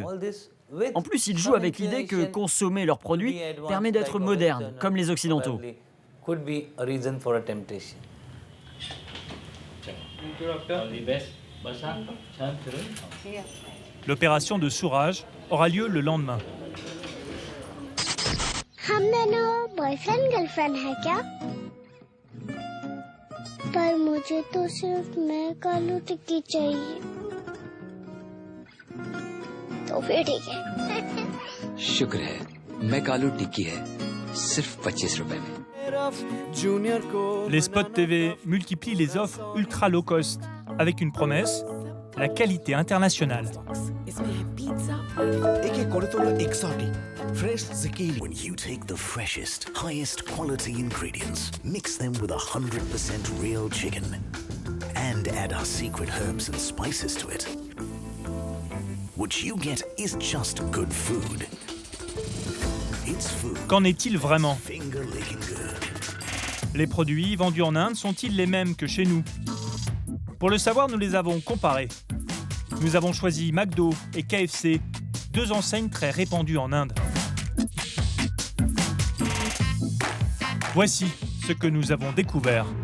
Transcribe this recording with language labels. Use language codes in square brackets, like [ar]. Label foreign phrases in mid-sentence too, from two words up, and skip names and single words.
[fr] En plus, ils jouent avec l'idée que consommer leurs produits permet d'être moderne, comme les Occidentaux. L'opération de Souraj aura lieu le lendemain. [hi] हम दोनों [en] boyfriend girlfriend [hi] है क्या? पर मुझे तो सिर्फ मैं कालू टिक्की चाहिए। तो फिर ठीक है। शुक्र है, मैं कालू टिक्की है, सिर्फ 25 रुपए में। [fr] Les spots TV multiplient les offres [en] ultra low cost, [fr] avec une promesse, la qualité internationale. [en] Fresh zucchini. When you take the freshest, highest quality ingredients, mix them with 100% real chicken, and add our secret herbs and spices to it, what you get is just good food. It's food. [fr] Qu'en est-il vraiment? [en] Finger licking good. [fr] Les produits vendus en Inde sont-ils les mêmes que chez nous? Pour le savoir, nous les avons comparés. Nous avons choisi McDo et KFC, deux enseignes très répandues en Inde. Voici ce que nous avons découvert.